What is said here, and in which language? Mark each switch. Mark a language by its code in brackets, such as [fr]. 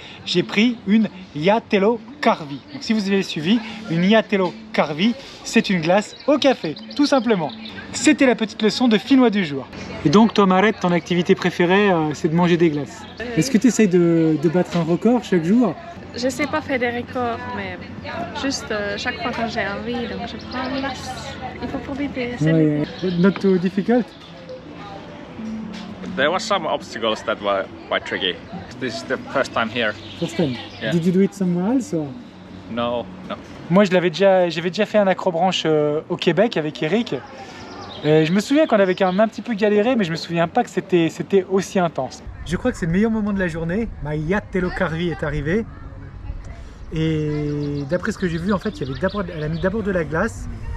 [fr] J'ai pris une jäätelö kahvi. Donc, si vous avez suivi, une jäätelö kahvi, c'est une glace au café, tout simplement. C'était la petite leçon de finnois du jour. Et donc, toi, Marette, ton activité préférée, c'est de manger des glaces. Est-ce que tu essayes de battre un record chaque jour? Je sais pas faire des records, mais juste chaque fois quand j'ai envie, donc je prends une glace. Il faut profiter. [en] Ouais, not too difficult? There were some obstacles that were quite tricky. This is the first time here. First time. Yeah. Did you do it somewhere else? Or? No. [fr] Moi, j'avais déjà fait un acrobranche au Québec avec Eric. Et je me souviens qu'on avait quand même un petit peu galéré, mais je me souviens pas que c'était aussi intense. Je crois que c'est le meilleur moment de la journée. Ma jäätelö kahvi est arrivée. Et d'après ce que j'ai vu, en fait, elle a mis d'abord de la glace.